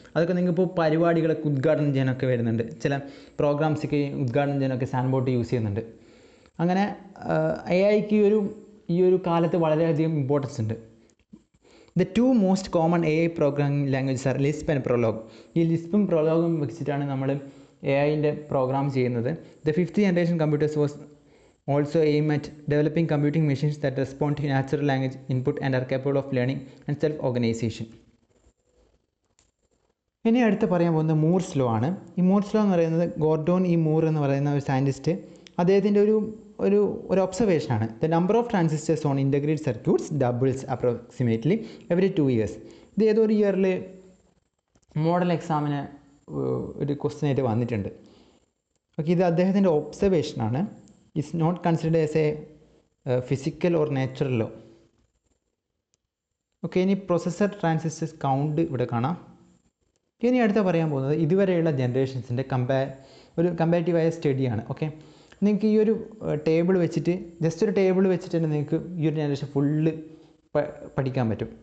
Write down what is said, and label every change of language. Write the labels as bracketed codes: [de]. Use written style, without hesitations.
[ml] അതൊക്കെ നിങ്ങൾക്കിപ്പോൾ പരിപാടികളൊക്കെ ഉദ്ഘാടനം ചെയ്യാനൊക്കെ വരുന്നുണ്ട്. ചില പ്രോഗ്രാംസൊക്കെ ഉദ്ഘാടനം ചെയ്യാനൊക്കെ സാൻഡ് ബോട്ട് യൂസ് ചെയ്യുന്നുണ്ട്. അങ്ങനെ AIക്ക് ഈ ഒരു കാലത്ത് വളരെയധികം ഇമ്പോർട്ടൻസ് ഉണ്ട്. [en] The 2 most common AI programming languages are Lisp and Prolog. [ml] ഈ ലിസ്പും പ്രൊലോഗും വെച്ചിട്ടാണ് നമ്മൾ AIൻ്റെ പ്രോഗ്രാം ചെയ്യുന്നത്. [en] The 5th generation computers was also aim at developing computing machines that respond to natural language input and are capable of learning and self-organization. [ml] ഇനി അടുത്ത് പറയാൻ പോകുന്നത് Moors law ആണ്. ഈ മൂർസ് ലോ എന്ന് പറയുന്നത് ഗോർഡോൺ മൂർ എന്ന് പറയുന്ന ഒരു സയൻറ്റിസ്റ്റ്, അദ്ദേഹത്തിൻ്റെ ഒരു ഒബ്സർവേഷനാണ്. [en] The number of transistors on integrated circuits doubles approximately every 2 years. [ml] ഇത് ഏതൊരു ഇയറിൽ മോഡൽ എക്സാമിന് ഒരു ക്വസ്റ്റ്യൻ ആയിട്ട് വന്നിട്ടുണ്ട്. ഓക്കെ, ഇത് അദ്ദേഹത്തിൻ്റെ ഒബ്സർവേഷനാണ്. [en] is not considered as a physical or natural law. [ml] Okay, ഇനി പ്രൊസസ്സർ ട്രാൻസിസ്റ്റേഴ്സ് കൗണ്ട് ഇവിടെ കാണാം. ഇനി അടുത്ത പറയാൻ പോകുന്നത് ഇതുവരെയുള്ള ജനറേഷൻസിൻ്റെ ഒരു കമ്പാരിറ്റീവായ സ്റ്റഡിയാണ്. ഓക്കെ, നിങ്ങൾക്ക് ഈ ഒരു ടേബിൾ വെച്ചിട്ട് ജസ്റ്റ് ഒരു ടേബിൾ വെച്ചിട്ട് തന്നെ നിങ്ങൾക്ക് ഈ ഒരു ജനറേഷൻ ഫുള്ള് പഠിക്കാൻ പറ്റും.